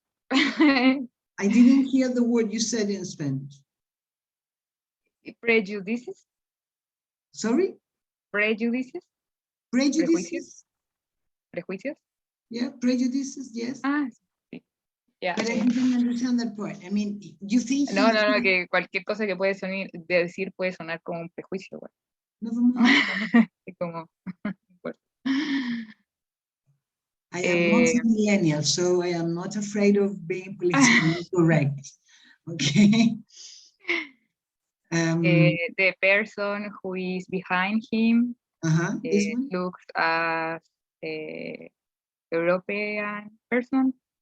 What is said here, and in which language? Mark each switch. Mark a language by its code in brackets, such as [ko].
[en] I didn't hear the word you said in Spanish. Prejudices. Sorry? Prejudices. Prejudices? [es] Prejuicios. [en] Yeah, prejudices, yes. [es] Ah, sí. [en] Yeah. But I didn't understand that part. I mean, you think [es] No, que cualquier cosa que puede decir puede sonar como un prejuicio. [en] Never mind. [es] Como, bueno. [en] I am not a millennial, so I am not afraid of being politically correct. Okay. The person who is behind him looks as a European person.